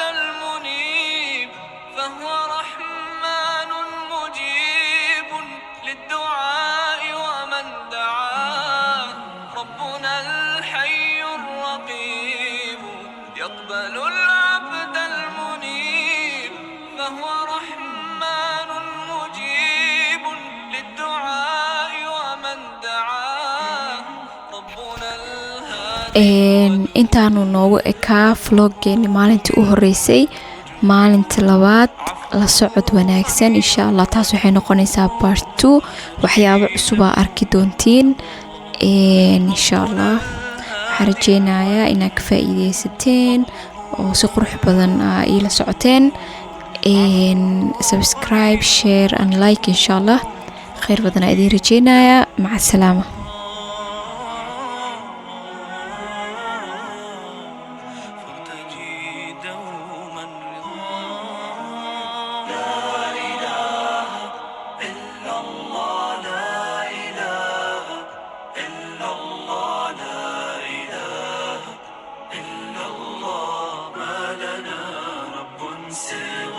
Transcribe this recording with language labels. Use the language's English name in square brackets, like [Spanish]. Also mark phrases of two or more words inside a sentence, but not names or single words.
[Arabic] المنيب فهو رحمن مجيب للدعاء ومن دعاه ربنا الحي الرقيب يقبل العبد المنيب فهو رحمن مجيب للدعاء ومن دعاه ربنا الهادي [Somali] intaanu noogu ekaa vloggeeni maalintii u horeysay. maalinta labaad la socod wanaagsan [Arabic] إن شاء الله. [Somali] taas waxay noqonaysaa part 2 waxyaabo cusubaa arki doontiin [Arabic] إن شاء الله. [Somali] waxaan rajeynayaa inaad ka faa'iideysateen oo si qurux badan iila socoteen. [English] subscribe share and like [Arabic] إن شاء الله. [Somali] khayr badan aa idiin rajeynayaa. [Arabic] مع السلامة. فتجي دوما رضا لا إله إلا الله لا إله إلا الله لا إله إلا الله ما لنا رب سواه